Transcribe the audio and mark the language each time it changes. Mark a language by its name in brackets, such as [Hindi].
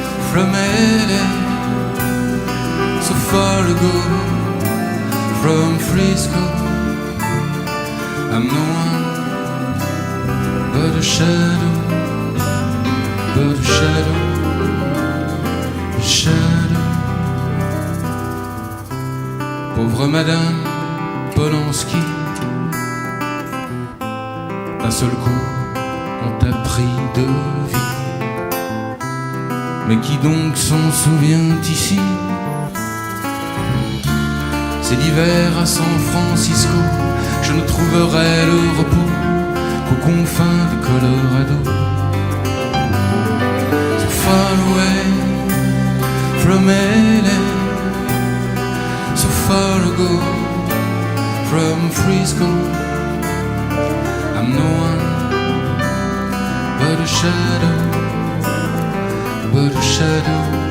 [English] From LA, so far ago from Frisco, I'm no one but a shadow, but a shadow, a shadow. [French] Pauvre Madame Polanski, d'un seul coup on t'a pris de vie. Mais qui donc s'en souvient ici? C'est l'hiver à San Francisco, je ne trouverai le repos qu'aux confins du Colorado. [English] So far away from LA, so far ago from Frisco, I'm no one but a shadow, but a shadow.